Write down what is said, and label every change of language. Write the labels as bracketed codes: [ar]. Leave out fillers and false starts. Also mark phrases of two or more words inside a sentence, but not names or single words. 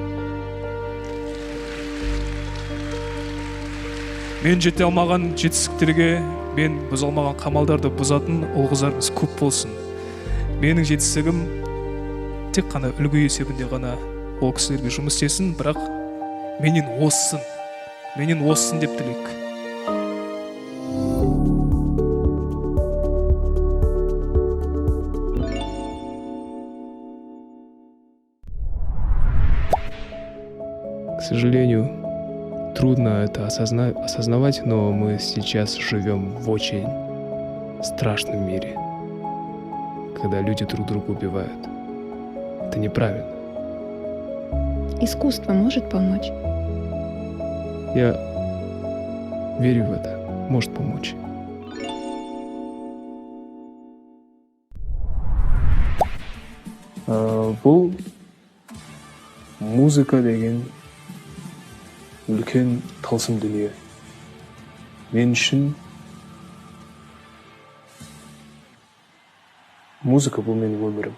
[kk] Мен жете алмаған жетістіктерге, мен бұза алмаған қамалдарды бұзатын ұл-қыздарымыз көп болсын. Менің жетістігім тек қана үлгі есебінде ғана ол кісілерге жұмыс істесін, бірақ менен оссын деп тілейік. [ru] К сожалению, трудно это осознавать, но мы сейчас живем в очень страшном мире, когда люди друг друга убивают. Это неправильно. Искусство может помочь? Я верю в это. Может помочь. [kk] Бұл музыка деген үлкен тылсым дүние. Мен үшін музыка бұл менің өмірім.